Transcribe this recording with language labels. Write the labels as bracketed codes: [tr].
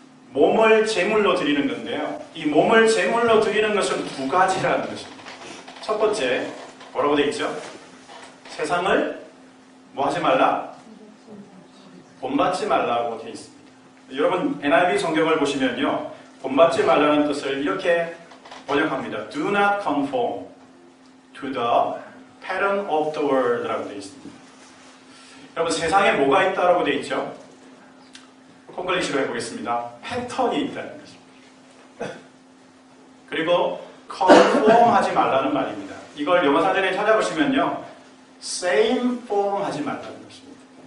[ko] 몸을 제물로 드리는 건데요. 이 몸을 제물로 드리는 것은 두 가지라는 것입니다. 첫 번째, 뭐라고 되어 있죠? 세상을 뭐 하지 말라? 본받지 말라고 되어 있습니다. 여러분 NIV 성경을 보시면요, 본받지 말라는 뜻을 이렇게 번역합니다. [en] Do not conform to the pattern of the world라고 [ko] 되어 있습니다. 여러분 세상에 뭐가 있다라고 되어 있죠? 콩글리시로 해보겠습니다. 패턴이 있다는 것입니다. 그리고 conform 하지 말라는 말입니다. 이걸 영어 사전에 찾아보시면요, same form 하지 말라는 것입니다.